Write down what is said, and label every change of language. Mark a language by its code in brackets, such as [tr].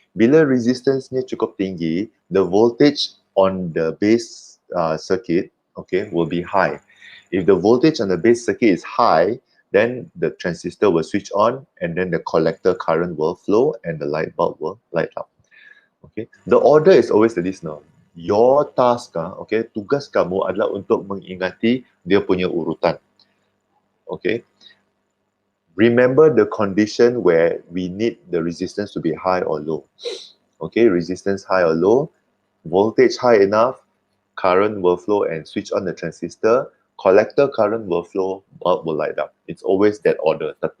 [ms] Bila resistance-nya cukup tinggi, [en] the voltage on the base circuit, okay, will be high. If the voltage on the base circuit is high, then the transistor will switch on and then the collector current will flow and the light bulb will light up. Okay, the order is always like this now. Your task, okay, [ms] tugas kamu adalah untuk mengingati dia punya urutan. [en] Okay, remember the condition where we need the resistance to be high or low. Okay, resistance high or low, voltage high enough, current will flow and switch on the transistor, collector current will flow, bulb will light up. It's always that order.